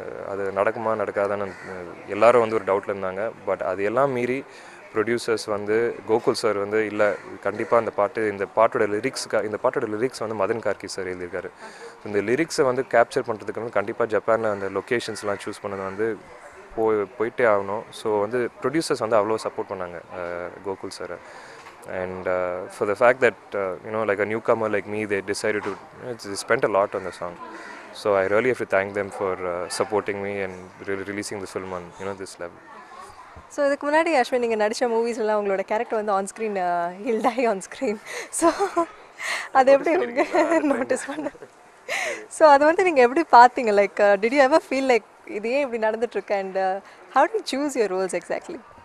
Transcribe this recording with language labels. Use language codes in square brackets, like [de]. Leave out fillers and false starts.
[ta] அது நடக்குமா நடக்காதான்னு எல்லாரும் வந்து ஒரு டவுட்டில் இருந்தாங்க. பட் அது எல்லாம் மீறி ப்ரொடியூசர்ஸ் வந்து கோகுல் சார் வந்து இல்லை கண்டிப்பாக இந்த பாட்டோட லிரிக்ஸ் வந்து மதன் கார்கி சார் எழுதியிருக்காரு. இந்த லிரிக்ஸை வந்து கேப்சர் பண்ணுறதுக்கு வந்து கண்டிப்பாக ஜப்பானில் அந்த லொக்கேஷன்ஸ்லாம் சூஸ் பண்ணது வந்து போயிட்டே ஆகணும். ஸோ வந்து ப்ரொடியூசர்ஸ் வந்து அவ்வளோ சப்போர்ட் பண்ணாங்க Gokul sir. [en] And for the fact that like a newcomer like me, they decided to they spent a lot on the song. So I really have to thank them for supporting me and really releasing the film on this level. [ta] So இதுக்கு முன்னாடி அஸ்வின் நீங்கள் நடித்த மூவிஸ்லாம் உங்களோட character வந்து on screen hill tie on screen. So அது எப்படி notice பண்ண? So அது வந்து நீங்கள் எப்படி பார்த்தீங்க? [en] like did you ever feel like [ta] இது ஏன் இப்படி நடந்துட்டுருக்கு? [en] And how to choose your roles exactly?